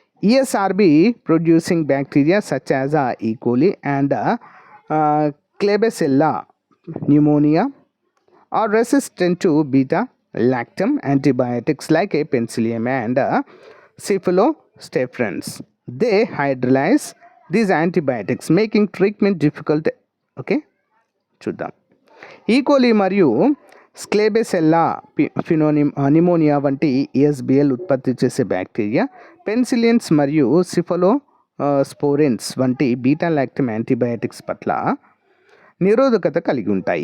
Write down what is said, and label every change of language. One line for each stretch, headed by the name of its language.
English: ESRB producing bacteria such as E coli and Klebsiella pneumonia are resistant to beta lactam antibiotics like a penicillium and cephalosporins. They hydrolyze these antibiotics, making treatment difficult.
Telugu: Okay, చూద్దాం. E. coli మరియు స్క్లెబెసెల్లా pneumonia వంటి ESBL ఉత్పత్తి చేసే bacteria పెన్సిలియన్స్ మరియు సిఫలోస్పోరిన్స్ వంటి beta lactam antibiotics పట్ల నిరోధకత కలిగి ఉంటాయి.